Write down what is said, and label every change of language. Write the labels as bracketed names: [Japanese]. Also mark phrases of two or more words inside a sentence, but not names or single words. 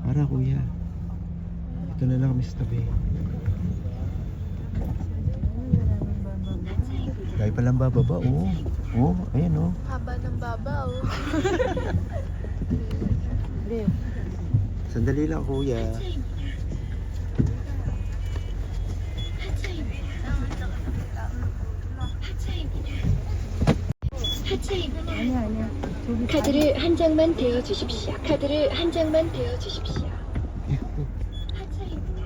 [Filipino] kuya. Ito na lang kami sa tabi. Tayo palang bababa, oh. Oh, ayan oh. Haba ng baba, oh. Sandali lang kuya. [Korean] 카드를 한 장만 대어 주십시오. 카드를 한 장만 대어 주십시오. 하차입니다.